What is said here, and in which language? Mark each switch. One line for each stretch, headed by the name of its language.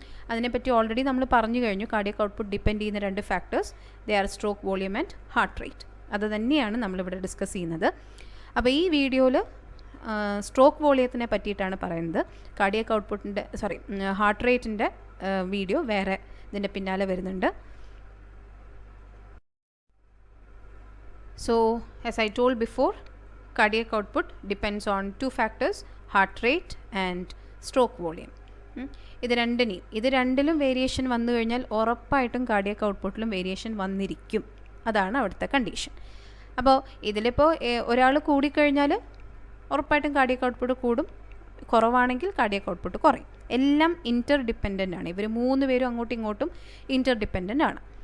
Malayalam: അതിനെപ്പറ്റി ഓൾറെഡി നമ്മൾ പറഞ്ഞു കഴിഞ്ഞു. കാർഡിയക് ഔട്ട്പുട്ട് ഡിപ്പെൻഡ് ചെയ്യുന്ന 2 factors,
English: They are stroke volume and heart rate.
Malayalam: അത് തന്നെയാണ് നമ്മളിവിടെ ഡിസ്കസ് ചെയ്യുന്നത്. അപ്പോൾ ഈ വീഡിയോയിൽ സ്ട്രോക്ക് വോളിയത്തിനെ പറ്റിയിട്ടാണ് പറയുന്നത്. കാർഡിയക് ഔട്ട്പുട്ടിൻ്റെ ഹാർട്ട് റേറ്റിൻ്റെ വീഡിയോ വേറെ ഇതിൻ്റെ പിന്നാലെ വരുന്നുണ്ട്.
English: So as I told before, cardiac output depends on 2 factors, heart rate and stroke volume.
Malayalam: ഇത് രണ്ടിലും വേരിയേഷൻ വന്നു കഴിഞ്ഞാൽ ഉറപ്പായിട്ടും കാർഡിയക് ഔട്ട്പുട്ടിലും വേരിയേഷൻ വന്നിരിക്കും. അതാണ് അവിടുത്തെ കണ്ടീഷൻ. അപ്പോൾ ഇതിലിപ്പോൾ ഒരാൾ കൂടിക്കഴിഞ്ഞാൽ ഉറപ്പായിട്ടും കാർഡിയക് ഔട്ട്പുട്ട് കൂടും, കുറവാണെങ്കിൽ കാർഡിയക് ഔട്ട്പുട്ട് കുറയും. എല്ലാം ഇൻ്റർ ഡിപ്പെൻഡൻ്റ് ആണ്. ഇവർ 3 പേരും അങ്ങോട്ടും ഇങ്ങോട്ടും ഇൻ്റർ ഡിപ്പെൻഡൻ്റ് ആണ്.